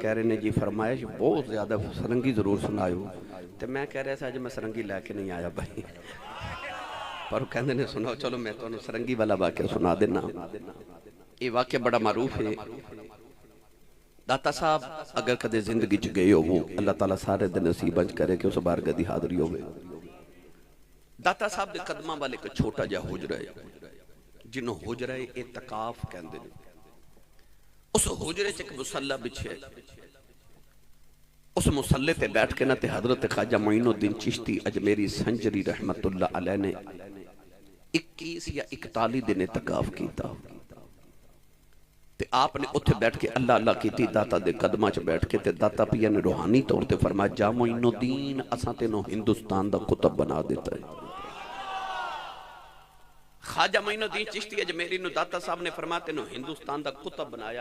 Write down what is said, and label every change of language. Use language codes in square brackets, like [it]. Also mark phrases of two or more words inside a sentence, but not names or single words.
[pa] کہہ رہے نے جی فرمائش بہت زیادہ سارنگی ضرور سناؤ۔ تو میں کہہ رہا سی اج میں سارنگی لے کے نہیں آیا بھائی، پر کہندے نے سناؤ، چلو میں تہانوں سارنگی والا واقعہ سنا دینا. ایہ واقعہ بڑا معروف ہے. داتا صاحب اگر کدے زندگی چ گئے ہو، اللہ تعالیٰ سارے دن نصیب کرے کہ اس بارگاہ دی حاضری ہووے. داتا صاحب دے قدماں والے اک چھوٹا جیہا حجرہ ہے، جنہوں حجرہ اعتکاف کہندے ہیں. اس حجرے چ اک مصلیٰ وچھے، اس مصلے تے بیٹھ کے نہ تے حضرت خواجہ معین الدین چشتی اجمیری سنجری [ar] رحمۃ اللہ علیہ [pa] نے 21 یا 41 دن اعتکاف کیا. تے آپ نے اوتھے بیٹھ کے اللہ اللہ کیتی، داتا دے قدماں چ بیٹھ کے تے داتا پیا نے روحانی طور پر فرمایا، جا معین الدین اساں تینوں ہندوستان دا قطب بنا دتا ہے. خواجہ معین الدین چشتی اجمیری نوں داتا صاحب نے فرمایا، تینوں ہندوستان دا قطب بنایا.